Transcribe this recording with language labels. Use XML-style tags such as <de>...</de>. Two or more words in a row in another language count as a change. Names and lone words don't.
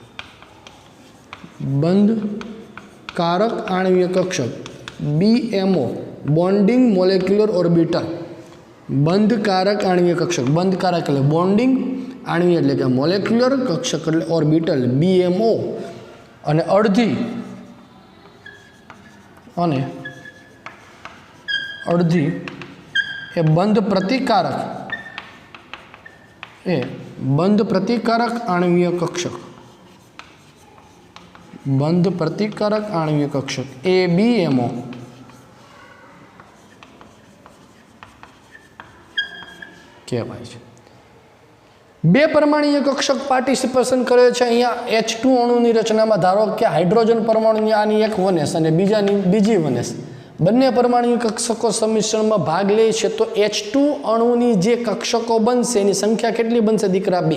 <gu>BMO</gu> <en>bonding molecular orbital</en> <gu>બંધકારક આણ્વીય કક્ષક બંધકારક એટલે બોન્ડિંગ आणवीय એટલે કે મોલેક્યુલર કક્ષક એટલે ઓર્બિટલ BMO અને અડધી એ બંધ પ્રતિકારક આણ્વીય કક્ષક બંધ પ્રતિકારક આણ્વીય કક્ષક ABMO કહેવાય છે। બે પરમાણુય કક્ષક પાર્ટિસિપેશન કરે છે અહીંયા H2 અણુની રચનામાં ધારો કે હાઇડ્રોજન પરમાણુની આની એક વનેસ અને બીજાની બીજી વનેસ બંને પરમાણુય કક્ષકો સમિશ્રણમાં ભાગ લે છે તો H2 અણુની જે કક્ષકો બનશે એની સંખ્યા કેટલી બનશે દીકરા 2।</gu>